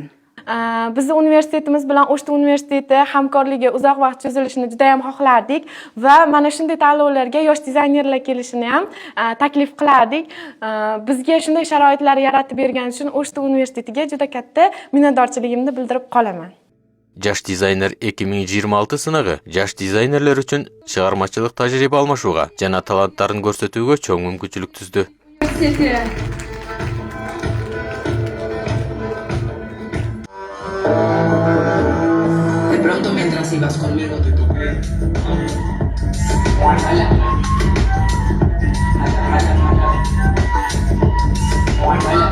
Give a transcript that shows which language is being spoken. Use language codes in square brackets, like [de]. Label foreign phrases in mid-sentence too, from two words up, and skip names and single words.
[uz] Bizni universitetimiz bilan Osh universiteti hamkorligi uzoq vaqt cho'zilishini juda ham xohlardik va mana shunday tanlovlarga yosh dizaynerlar kelishini ham taklif qilardik. Bizga shunday sharoitlar yaratib bergani uchun Osh universitetiga juda katta minnatdorchiligimni bildirib qolaman. [ky] Жаш дизайнер 2026 сынагы жаш дизайнерлер үчүн чыгармачылык тажрыйба алмашууга жана таланттарын көрсөтүүгө чоң мүмкүнчүлүк түздү. [es] De pronto mientras ibas conmigo te toqué. Guárdala. Guárdala.